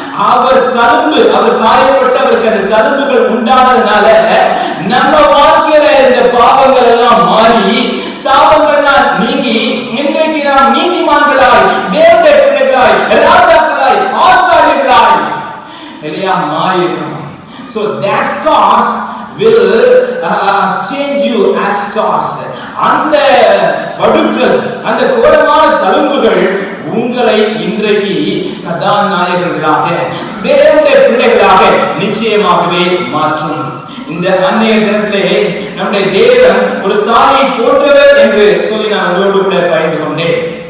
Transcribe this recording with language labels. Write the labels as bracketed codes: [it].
[ta] அவர் தழும்பு, அவர் காயப்பட்டு அவருக்கு அந்த தழும்புகள் உண்டானதுனால நம்ம வாழ்க்கையில இந்த பாவங்கள் எல்லாம் மாறி சாபங்கள்லாம் நீங்கி இன்றைக்கு நாம் நீதிமான்களாய், தேவனுடைய பிள்ளைகளாய், ராஜாக்களாய், ஆசாரியர்களாய் இல்லையா மாறி இருக்கிறோம். [en] So that scars will change you as stars. [ta] அந்த வடுக்கள், அந்த கோரமான தழும்புகள் உங்களை இன்றைக்கு கதாநாயகர்களாக, தேவனுடைய பிள்ளைகளாக நிச்சயமாகவே மாற்றும். இந்த அன்னைய தினத்திலே நம்முடைய தேவன் ஒரு தாயை போன்றவர் என்று சொல்லி நான் உங்களோடு கூட பகிர்ந்து கொண்டேன்.